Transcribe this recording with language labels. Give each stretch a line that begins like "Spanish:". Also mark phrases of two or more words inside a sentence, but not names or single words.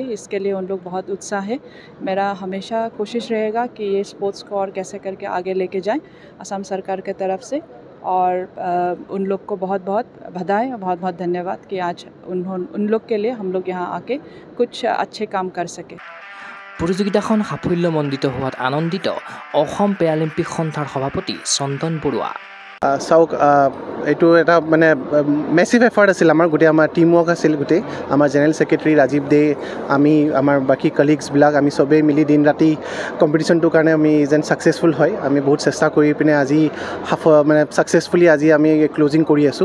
Hindi: इसके लिए उन लोग बहुत उत्साह है। मेरा हमेशा कोशिश रहेगा कि ये स्पोर्ट्स को और कैसे करके आगे लेके जाएं असम सरकार के तरफ से, और उन लोग को बहुत बधाई और बहुत धन्यवाद कि आज उन लोग के लिए हम लोग यहाँ आके कुछ अच्छे काम कर सके।
Assamese: প্ৰতিযোগিতাখন সাফল্যমণ্ডিত হোৱাত আনন্দিত অসম পেৰালিম্পিক সন্থাৰ সভাপতি চন্দন বৰুৱা। চাওক, এইটো এটা মানে
English: massive effort
Assamese: আছিল আমাৰ, গোটেই আমাৰ
English: team work
Assamese: আছিল, গোটেই আমাৰ
English: general secretary
Assamese: ৰাজীৱ দে, আমি আমাৰ বাকী কলিগছবিলাক আমি চবেই মিলি দিন ৰাতি কম্পিটিশ্যনটোৰ কাৰণে আমি যেন ছাকচেছফুল হয় আমি বহুত চেষ্টা কৰি পিনে আজি মানে ছাকচেছফুলি আজি আমি ক্ল'জিং কৰি আছোঁ।